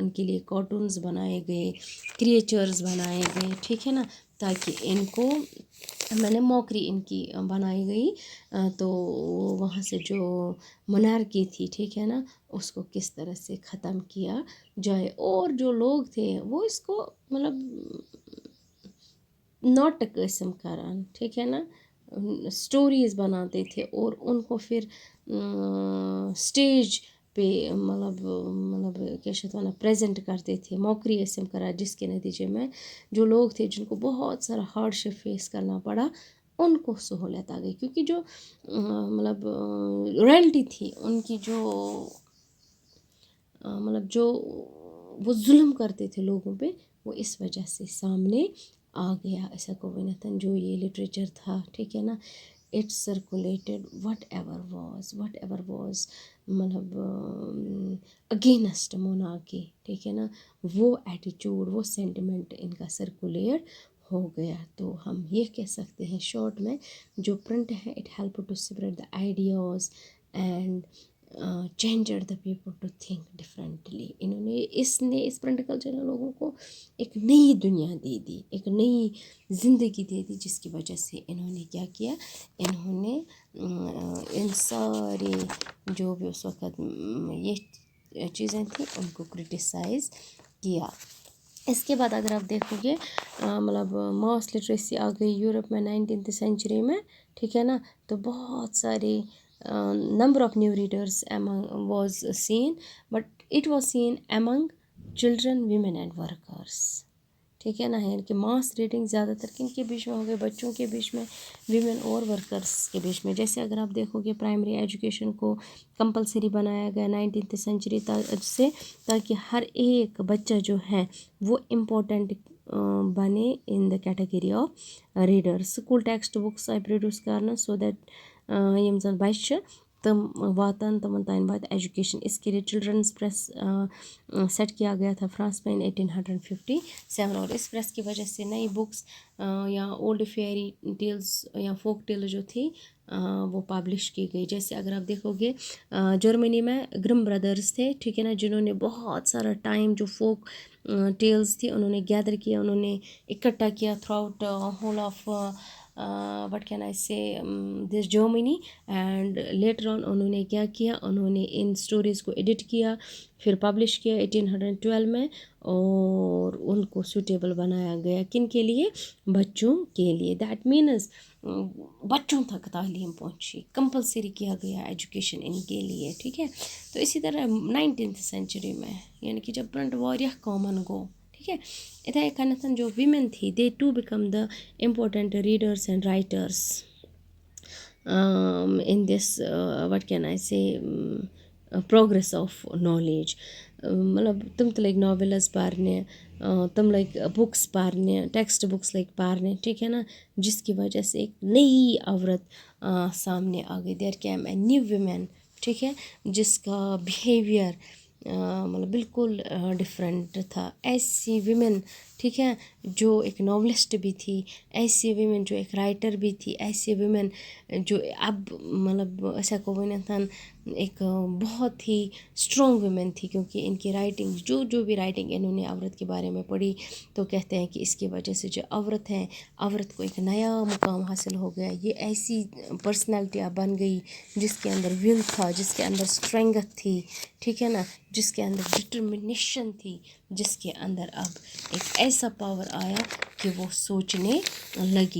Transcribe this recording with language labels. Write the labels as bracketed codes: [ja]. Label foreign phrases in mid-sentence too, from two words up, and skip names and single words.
[ur] ان کے لیے کارٹونز بنائے گئے, کریچرز بنائے گئے, ٹھیک ہے نا, تاکہ ان کو میں نے موکری ان کی بنائی گئی, تو وہاں سے جو منارکی تھی, ٹھیک ہے نا, اس کو کس طرح سے ختم کیا جائے. اور جو لوگ تھے وہ اس کو مطلب [ks] ناٹک ٲسِم کران, [ur] ٹھیک ہے نا, اسٹوریز بناتے تھے اور ان کو پھر اسٹیج پہ مطلب [ks] کیا چھِ ونان [ur] پریزنٹ کرتے تھے, موکری [ks] ٲسِم کران, [ur] جس کے نتیجے میں جو لوگ تھے جن کو بہت سارا ہارڈ شپ فیس کرنا پڑا ان کو سہولت آ گئی, کیونکہ جو مطلب رائلٹی تھی ان کی جو مطلب جو وہ ظلم کرتے تھے لوگوں پہ, وہ اس وجہ سے سامنے آ گیا. [ks] ایسا کو ونتھ [ur] جو یہ لٹریچر تھا, ٹھیک ہے نا, [en] it circulated whatever was [ur] مطلب [en] against monarchy, [ur] ٹھیک ہے نا, وہ ایٹیچیوڈ وہ سینٹیمنٹ ان کا سرکولیٹ ہو گیا. تو ہم یہ کہہ سکتے ہیں شارٹ میں جو پرنٹ ہے [en] it help to spread the ideas and changed the people to think differently. [ur] انہوں نے اس پرنٹ کلچر نے لوگوں کو ایک نئی دنیا دے دی, ایک نئی زندگی دے دی, جس کی وجہ سے انہوں نے کیا کیا, انہوں نے ان سارے جو بھی اس وقت یہ چیزیں تھیں ان کو کرٹیسائز کیا. اس کے بعد اگر آپ دیکھو گے مطلب [en] mass literacy [ur] آ گئی یورپ میں [en] 19th century [ur] میں, ٹھیک ہے نا, تو بہت سارے [en] number of new readers was seen, but it was seen among children, women and workers, [ur] ٹھیک ہے نا. یعنی کہ [en] mass reading [ur] زیادہ تر کن کے بیچ میں ہو گئے, بچوں کے بیچ میں, ویمن اور ورکرس کے بیچ میں. جیسے اگر آپ دیکھو گے [en] primary education [ur] کو کمپلسری بنایا گیا [en] 19th century [ur] سے, تاکہ ہر ایک بچہ جو ہے وہ امپورٹنٹ بنے [en] in the category of reader. school text books [ks] آئی پروڈیوس کرنا [en] so that [ks] یم زن بچہ چھِ تم واتن تمن تان وات ایجوکیشن. [ur] اس کے لیے [en] children's press [ur] سیٹ کیا گیا تھا فرانس میں 1857, اور اس پریس کی وجہ سے نئی بکس یا [en] old fairy tales [ur] یا [en] folk tale [ur] جو تھی وہ پبلش کی گئی. جیسے اگر آپ دیکھو گے جرمنی میں گرم بردرز تھے, ٹھیک ہے نا, جنہوں نے بہت سارا ٹائم جو [en] folk tales [ur] تھی انہوں نے گیدر کیا, انہوں نے اکٹھا کیا [en] throughout whole of what can I say this Germany, and later on [ur] انہوں نے کیا کیا, انہوں نے ان اسٹوریز کو ایڈٹ کیا, پھر پبلش کیا 1812 میں, اور ان کو سوٹیبل بنایا گیا کن کے لیے, بچوں کے لیے. [en] that means [ur] بچوں تک تعلیم پہنچی, کمپلسری کیا گیا ایجوکیشن ان کے لیے, ٹھیک ہے. تو اسی طرح [en] 19th century [ur] میں یعنی کہ جب پرنٹ [ks] واریاہ کامن گو, [ur] ٹھیک ہے, [ks] اتھے کنیتھ [ur] جو ویمن تھی [en] they to become the important readers and writers in this what can I say progress of knowledge. [ks] مطلب تم تہِ لٔگۍ ناولٕز پَرنہِ, تم لٔگۍ بُکس پَرنہِ, [en] text books [ks] لٔگۍ پَرنہِ, [ur] ٹھیک ہے نا, جس کی وجہ سے ایک نئی عورت سامنے آ گئی. [en] there came a new woman, [ur] ٹھیک ہے, جس کا بیہیویئر مطلب بالکل ڈفرینٹ تھا. ایسی ویمن, ٹھیک ہے, جو ایک ناولسٹ بھی تھی, ایسی ویمن جو ایک رائٹر بھی تھی, ایسی ویمن جو اب مطلب [ks] أسۍ ہٮ۪کو ؤنِتھ [ur] ایک بہت ہی اسٹرانگ ویمن تھی، کیونکہ ان کی رائٹنگ جو بھی رائٹنگ انہوں نے عورت کے بارے میں پڑھی تو کہتے ہیں کہ اس کی وجہ سے جو عورت ہے، عورت کو ایک نیا مقام حاصل ہو گیا، یہ ایسی پرسنالٹی اب بن گئی جس کے اندر ول تھا، جس کے اندر اسٹرینگتھ تھی، ٹھیک ہے نا، جس کے اندر ڈٹرمنیشن تھی، جس کے اندر اب ایک ایسا پاور آیا کہ وہ سوچنے لگی.